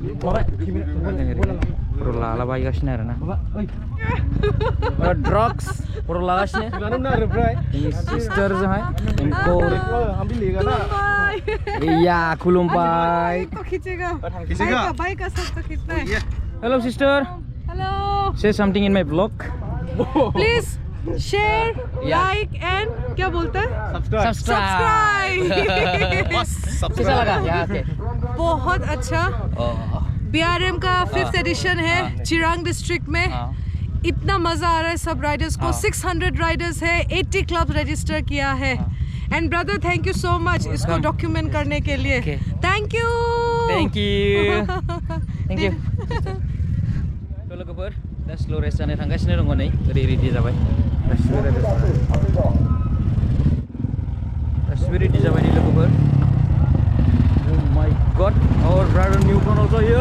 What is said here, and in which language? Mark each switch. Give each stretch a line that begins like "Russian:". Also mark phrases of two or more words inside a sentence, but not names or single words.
Bodo: फट' लालाबायगासिनो आरोना ड्रग्स फट' लागासिनो सिस्टारजोंहाय iya खुलुमबाय
English: hello sister हेलो say something in my vlog please share like and
Hindi: क्या बोलते हैं सब्सक्राइब कैसा लगा यहाँ के? बहुत अच्छा। BRM का 5th एडिशन है चिरांग डिस्ट्रिक्ट में। इतना मजा आ रहा है सब राइडर्स को। 600 राइडर्स है, 80
English: club register
Hindi: किया है।
English: and brother thank you so much
Hindi: इसको डॉक्यूमेंट करने के लिए।
English: thank you
Bodo: थ' लोगोफोर दा
English: slow race
Bodo: जानो थांगासिनो दङ नै ओरै रेडि जाबाय गासिबो रेडि जाबाय नै लोगोफोर
English: Oh my god, our brother newborn also here.